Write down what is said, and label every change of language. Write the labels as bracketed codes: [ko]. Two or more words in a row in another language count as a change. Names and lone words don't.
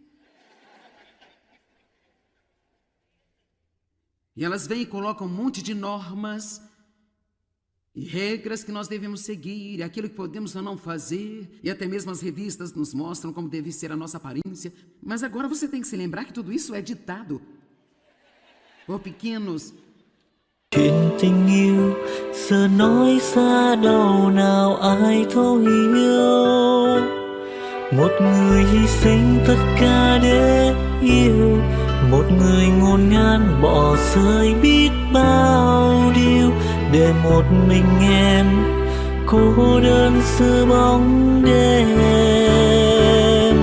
[pt] E elas vêm e colocam um monte de normas e regras que nós devemos seguir, e aquilo que podemos ou não fazer, e até mesmo as revistas nos mostram como deve ser a nossa aparência. Mas agora você tem que se lembrar que tudo isso é ditado por pequenos. [vi] Chuyện tình yêu giờ nói xa đâu nào ai thấu hiểu. Một người hy sinh tất cả để yêu, một người ngổn ngang bỏ rơi biết bao điều để một mình em cô đơn giữa bóng đêm.